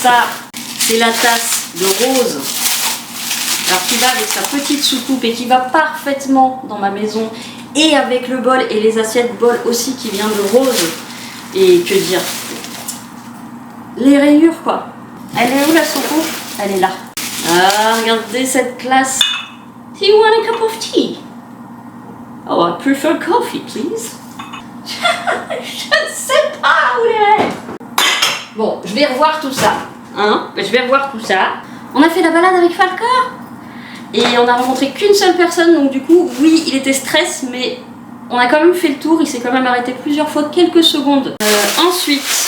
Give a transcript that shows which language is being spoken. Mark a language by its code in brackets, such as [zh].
[fr] Ça, c'est la tasse de Rose. Alors, qui va avec sa petite soucoupe et qui va parfaitement dans ma maison. Et avec le bol et les assiettes bol aussi qui vient de Rose. Et que dire? Les rayures quoi. Elle est où la soucoupe? Elle est là. Ah, regardez cette classe. [en] Do you want a cup of tea? Oh, I prefer coffee, please. [fr] Je ne sais pas où elle est. Bon, je vais revoir tout ça. Hein? Je vais revoir tout ça. On a fait la balade avec Falcor. Et on a rencontré qu'une seule personne. Donc du coup, oui, il était stress, mais on a quand même fait le tour. Il s'est quand même arrêté plusieurs fois, quelques secondes. Ensuite...